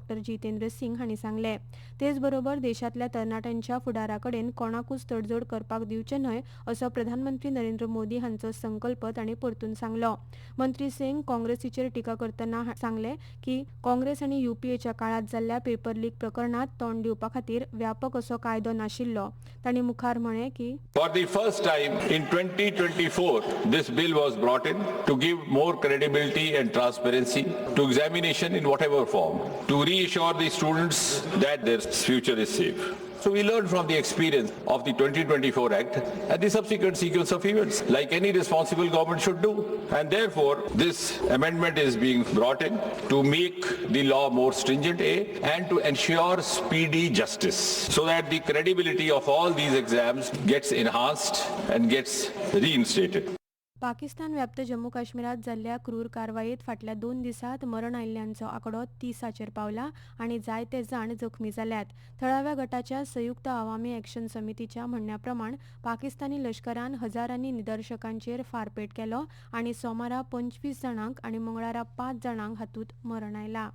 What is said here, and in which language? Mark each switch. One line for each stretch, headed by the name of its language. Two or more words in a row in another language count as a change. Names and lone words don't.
Konkani: जितेंद्र सिंग हांणी सांगलें. तेच बरोबर देशांतल्या तरणाट्यांच्या फुडाराकडेन कोणाकूच तडजोड करपाक दिवचें न्हय असो प्रधानमंत्री नरेंद्र मोदी हांचो संकल्प तांणी परतून सांगलो. मंत्री सिंग काँग्रेसीचेर टिका करतना सांगलें की काँग्रेस आनी युपीएच्या काळात जाल्ल्या पेपर लीक प्रकरणात तोंड दिवपा खातीर व्यापक असो कायदो नाशिल्लो. तांणी मुखार म्हळें की
English: For the first time in 2024, this bill was brought in to give more credibility and transparency to examination in whatever form, to reassure the students that their future is safe. So we learned from the experience of the 2024 Act and the subsequent sequence of events, like any responsible government should do. And therefore, this amendment is being brought in to make the law more stringent, and to ensure speedy justice, so that the credibility of all these exams gets enhanced and gets reinstated.
Konkani: पाकिस्तान व्याप्त जम्मू काश्मीरात जाल्ल्या क्रूर कारवायेंत फाटल्या 2 दिसांत मरण आयिल्ल्यांचो आंकडो 30 पावला आनी जायते जाण जखमी जाल्यात. थळाव्या गटाच्या संयुक्त अवामी ॲक्शन समितीच्या म्हणण्या प्रमाण पाकिस्तानी लश्करान हजारांनी निदर्शकांचेर फारपेट केलो आनी सोमारा 25 जाणांक आनी मंगळारा 5 जाणांक हातूंत मरण आयलां.